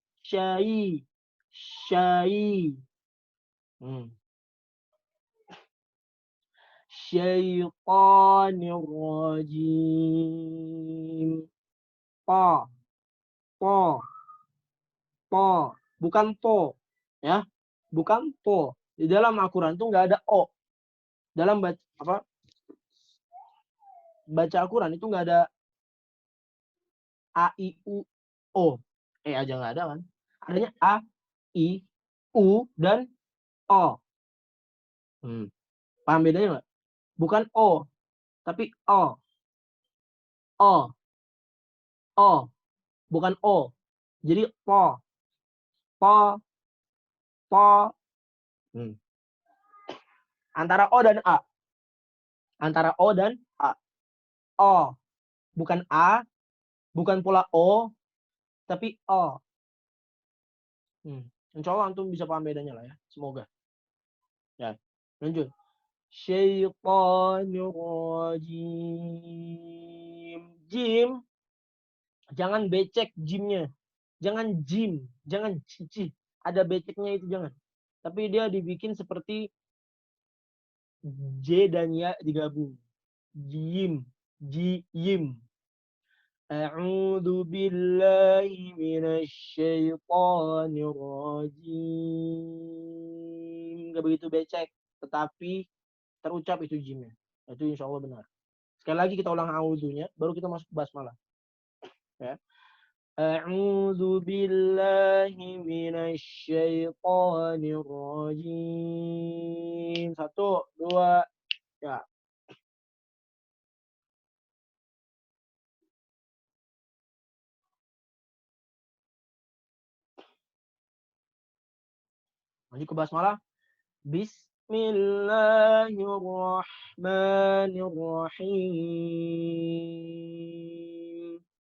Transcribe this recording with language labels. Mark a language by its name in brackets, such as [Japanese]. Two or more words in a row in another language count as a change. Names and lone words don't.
[Arabic] Syai. Syai. الشيطان الرجيم. [Indonesian] Po. Po. Po. Bukan po. Ya. Bukan po. Di dalam Al-Quran tuh nggak ada o. Dalam baca Al-Quran itu nggak ada a, i, u, o. Aja nggak ada kan. Adanya a, i, u, dan o. Paham bedanya nggak? Bukan o, tapi o. O. O. Bukan o. Jadi po. Po. Po. Antara o dan a. Antara o dan a. O. Bukan a. Bukan pula o. Tapi o. [Arabic] إن شاء الله [Indonesian] antum bisa paham bedanya lah ya. Semoga. Ya. Lanjut. [Arabic] الشيطان الرجيم. [Indonesian] Jim. Jangan becek jimnya. Jangan jim. Jangan cici. Ada beceknya itu jangan. Tapi dia dibikin seperti J dan ya digabung. Jim. Jim. [Arabic] أعوذ بالله من الشيطان الرجيم. [Indonesian] Gak begitu becek, tetapi terucap itu jimnya. Itu [Arabic] إن شاء الله [Indonesian] benar. Sekali lagi kita ulang a'udzunya, baru kita masuk basmalah. Ya. [Arabic] أعوذ بالله من الشيطان الرجيم. [Indonesian] 1, 2, ya. Maju ke basmalah. [Arabic] بسم الله الرحمن الرحيم.